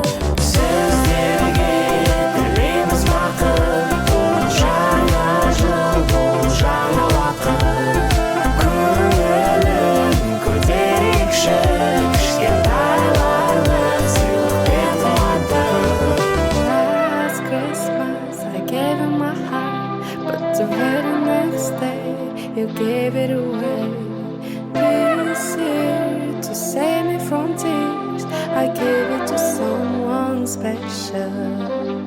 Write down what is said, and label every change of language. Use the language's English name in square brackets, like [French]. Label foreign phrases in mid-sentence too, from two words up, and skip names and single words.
[Kazakh] Сіздерге тілейміз бақыт, бұл жаңа жыл, бұл жаңа уақыт. Көңілін көтерейікші, кішкентайларды сыйлықпен қуатып. [English] Last Christmas I gave him my heart, but the very next day you gave it away. This year to save me from tears I gave it to someone special.